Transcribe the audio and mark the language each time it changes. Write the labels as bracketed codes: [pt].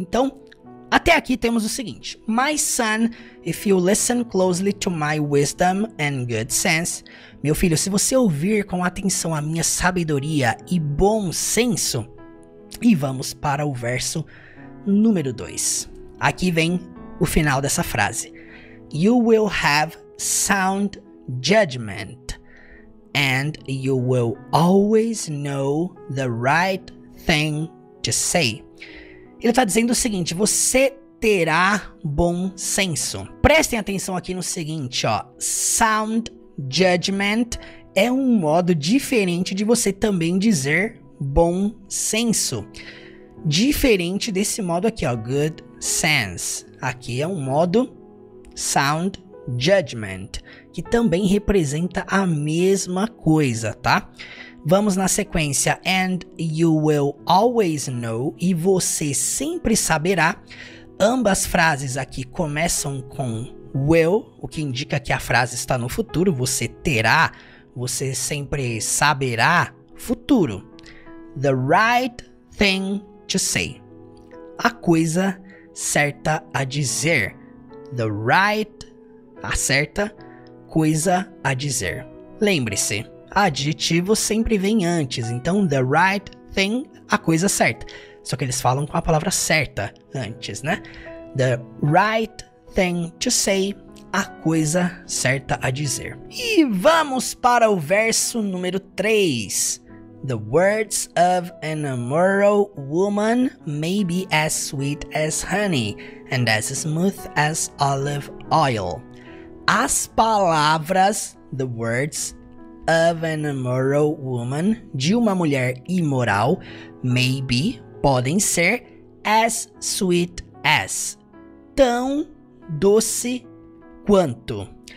[pt] Então, até aqui temos o seguinte: [en] My son, if you listen closely to my wisdom and good sense, [pt] meu filho, se você ouvir com atenção a minha sabedoria e bom senso. E vamos para o verso número 2. Aqui vem o final dessa frase. [en] You will have sound judgment, and you will always know the right thing to say. [pt] Ele está dizendo o seguinte: você terá bom senso. Prestem atenção aqui no seguinte, ó. Sound judgment é um modo diferente de você também dizer bom senso. Diferente desse modo aqui, ó, good sense. Aqui é um modo sound judgment, que também representa a mesma coisa, tá? Vamos na sequência. [en] And you will always know. [pt] E você sempre saberá. Ambas frases aqui começam com will, o que indica que a frase está no futuro. Você terá, você sempre saberá, futuro. [en] The right thing to say. [pt] A coisa certa a dizer. The right, a certa coisa a dizer. Lembre-se, adjetivo sempre vem antes, então the right thing, a coisa certa. Só que eles falam com a palavra certa antes, né? [en] The right thing to say, [pt] a coisa certa a dizer. E vamos para o verso número 3. [en] The words of an immoral woman may be as sweet as honey and as smooth as olive oil. [pt] As palavras, [en] the words of an immoral woman, [pt] de uma mulher imoral, [en] may be, [pt] podem ser, [en] as sweet as, [pt] tão doce quanto.